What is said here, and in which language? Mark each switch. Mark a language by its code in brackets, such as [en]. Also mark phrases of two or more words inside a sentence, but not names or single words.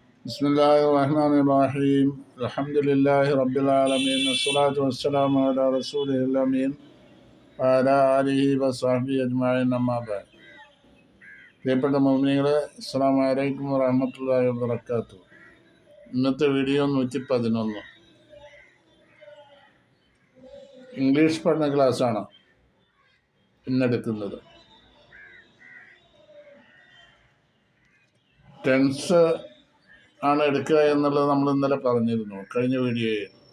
[ar] بسم الله الرحمن الرحيم الحمد لله رب العالمين الصلاة والسلام على رسوله الأمين وعلى آله وصحبه أجمعين أما بعد. [ml] പ്രിയപ്പെട്ട മുഅ്മിനീങ്ങളെ, [ar] السلام عليكم ورحمة الله وبركاته. [ml] ഇന്നത്തെ വീഡിയോ 111 ഇംഗ്ലീഷ് പഠന ക്ലാസ്സാണ് ഇന്നെടുക്കുന്നത്. ടെൻസ് ആണ് എടുക്കുക എന്നുള്ളത് നമ്മൾ ഇന്നലെ പറഞ്ഞിരുന്നു കഴിഞ്ഞ വീഡിയോയിൽ.